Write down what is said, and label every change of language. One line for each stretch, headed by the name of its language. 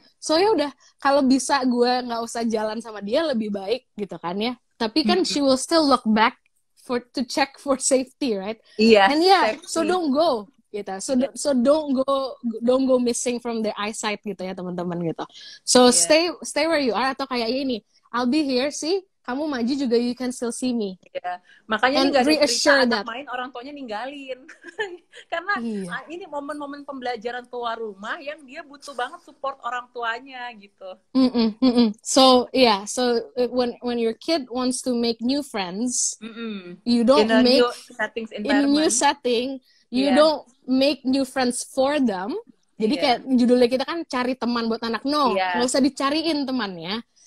Indonesian: So ya udah, kalau bisa gue nggak usah jalan sama dia lebih baik gitu kan ya. Tapi kan
English: she will still look back to check for safety, right?
Indonesian: Iya.
English: And yeah, so don't go gitu. So don't go missing from their eyesight
Indonesian: gitu ya teman-teman gitu.
English: So stay where you are,
Indonesian: atau kayak ini,
English: I'll be here,
Indonesian: sih kamu maju juga,
English: you can still see me. Yeah.
Indonesian: Makanya ini gak ada cerita anak main orang tuanya ninggalin. Karena ini momen-momen pembelajaran keluar rumah yang dia butuh banget support orang tuanya gitu.
English: So when your kid wants to make new friends, you don't make in a new setting, you don't make new friends for them.
Indonesian: Jadi kayak judulnya kita kan cari teman buat anak, nggak usah dicariin temannya.